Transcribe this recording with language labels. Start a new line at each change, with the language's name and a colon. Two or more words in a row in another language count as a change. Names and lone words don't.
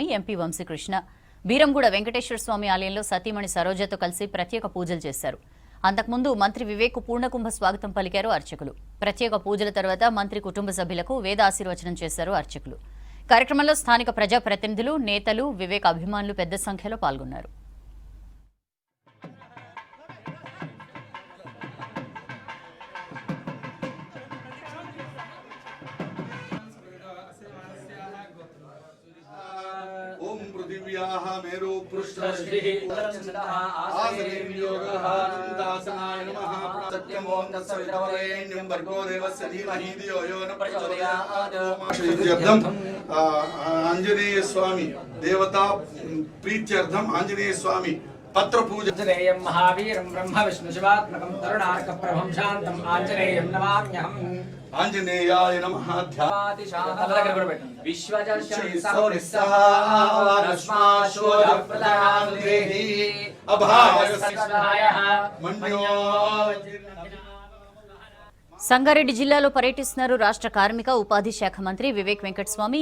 Telugu: ఎంపీ వంశీకృష్ణ బీరంగూడ వెంకటేశ్వర స్వామి ఆలయంలో సతీమణి సరోజతో కలిసి ప్రత్యేక పూజలు చేశారు. అంతకుముందు మంత్రి వివేక్ పూర్ణకుంభ స్వాగతం పలికారు అర్చకులు. ప్రత్యేక పూజల తర్వాత మంత్రి కుటుంబ సభ్యులకు వేద ఆశీర్వచనం చేశారు అర్చకులు. కార్యక్రమంలో స్థానిక ప్రజాప్రతినిధులు, నేతలు, వివేక్ అభిమానులు పెద్ద సంఖ్యలో పాల్గొన్నారు.
Sanskrit: ओम पृथिव्याः मेरु पृष्ठश्री आसने वियोगः चिन्तासनाय नमः सत्यं ओम तत्सवितुर्वरेण्यं भर्गो देवस्य धीमहि धियो यो न प्रचोदयात् श्रीत्यर्थम आंजनेय स्वामी देवता प्रीत्यर्थम आंजनेय स्वामी पत्र पूजा आंजनेयं महावीरं ब्रह्म विष्णु शिवात्मकं तरुणार्क प्रभं शान्तं आंजनेयं नमाम्यहम् आंजनेयाय नमः
Telugu: సంగారెడ్డి జిల్లాలో పర్యటిస్తున్నారు రాష్ట్ర కార్మిక ఉపాధి శాఖ మంత్రి వివేక్ వెంకటస్వామి.